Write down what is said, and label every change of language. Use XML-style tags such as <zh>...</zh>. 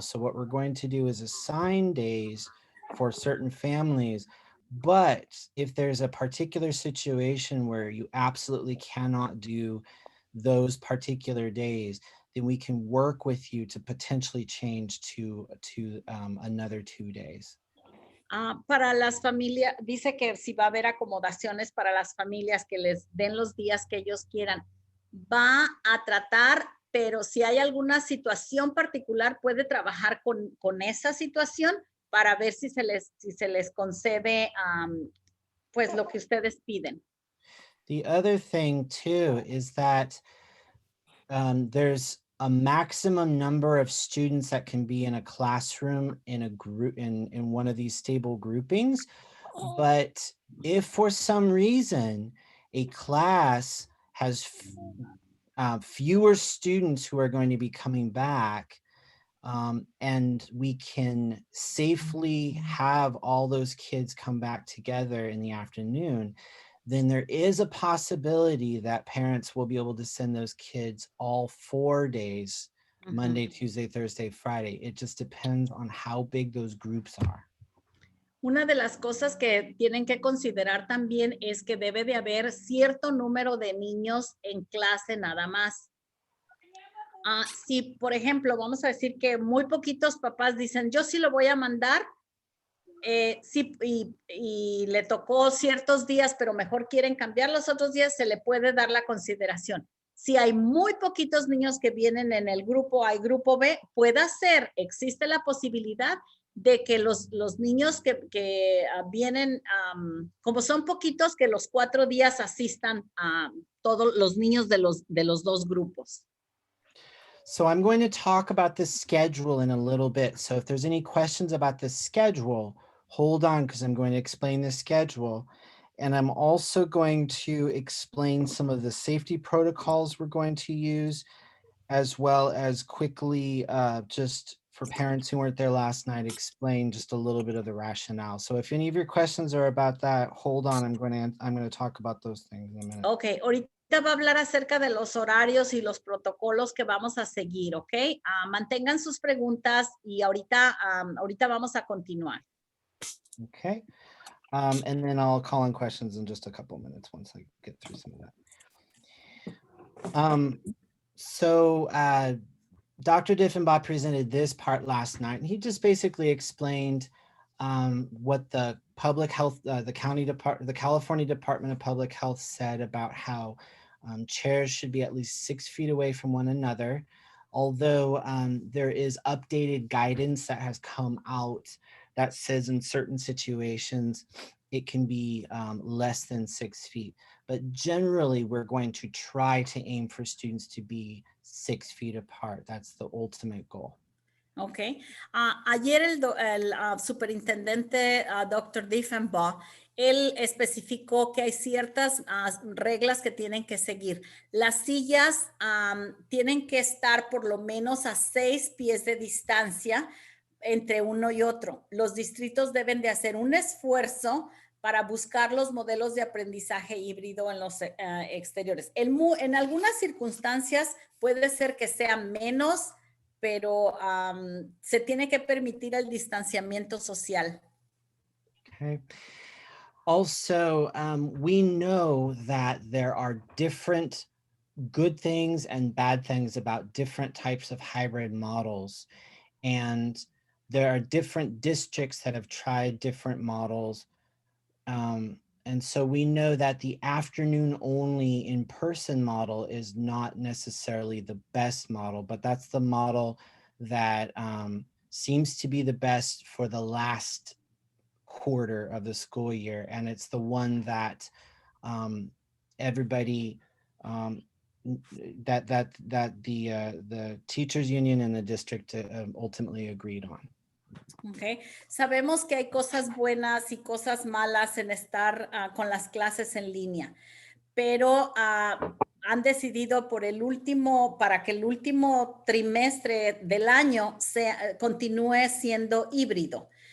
<en>So what we're going to do is assign days for certain families. But if there's a particular situation where you absolutely cannot do those particular days, then we can work with you to potentially change to another 2 days.</en> <es>Para las familias, dice que si va a haber acomodaciones para las familias que les den los días que ellos quieran. Va a tratar, pero si hay alguna situación particular, puede trabajar con esa situación para ver si se les concede pues lo que ustedes piden.</es> <en>The other thing too is that there's a maximum number of students that can be in a classroom in a group in one of these stable groupings. But if for some reason a class has fewer students who are going to be coming back, and we can safely have all those kids come back together in the afternoon, then there is a possibility that parents will be able to send those kids all 4 days, Monday, Tuesday, Thursday, Friday. It just depends on how big those groups are.</en> <es>Una de las cosas que tienen que considerar también es que debe de haber cierto número de niños en clase nada más. Si, por ejemplo, vamos a decir que muy poquitos papás dicen, yo sí lo voy a mandar, sí, y le tocó ciertos días, pero mejor quieren cambiar los otros días, se le puede dar la consideración. Si hay muy poquitos niños que vienen en el grupo A y grupo B, puede ser, existe la posibilidad de que los niños que vienen, como son poquitos, que los 4 días asistan a todos los niños de los 2 grupos.</es> <en>So I'm going to talk about the schedule in a little bit. So if there's any questions about the schedule, hold on, because I'm going to explain the schedule. And I'm also going to explain some of the safety protocols we're going to use, as well as quickly, just for parents who weren't there last night, explain just a little bit of the rationale. So if any of your questions are about that, hold on, I'm going to talk about those things in a minute.</en> <es>Okay, ahorita va a hablar acerca de los horarios y los protocolos que vamos a seguir, ¿ok? Mantengan sus preguntas y ahorita vamos a continuar.</es> <en>Okay. And then I'll call on questions in just a couple minutes once I get through some of that. So Dr. Diffenbaugh presented this part last night, and he just basically explained what the public health, the California Department of Public Health said about how chairs should be at least 6 feet away from one another. Although there is updated guidance that has come out that says in certain situations, it can be less than 6 feet. But generally, we're going to try to aim for students to be 6 feet apart. That's the ultimate goal.</en> <es>Ok. Ayer el superintendente Dr. Diefenbaugh, él especificó que hay ciertas reglas que tienen que seguir. Las sillas tienen que estar por lo menos a 6 pies de distancia entre uno y otro. Los distritos deben de hacer un esfuerzo para buscar los modelos de aprendizaje híbrido en los exteriores. En algunas circunstancias puede ser que sea menos, pero se tiene que permitir el distanciamiento social.</es> <en>Okay. Also, we know that there are different good things and bad things about different types of hybrid models. And there are different districts that have tried different models. And so we know that the afternoon only in-person model is not necessarily the best model, but that's the model that seems to be the best for the last quarter of the school year. And it's the one that everybody that the teachers union and the district ultimately agreed on. Okay.</en> <es>Sabemos que hay cosas buenas y cosas malas en estar con las clases en línea, pero han decidido para que el último trimestre del año continúe siendo híbrido.</es>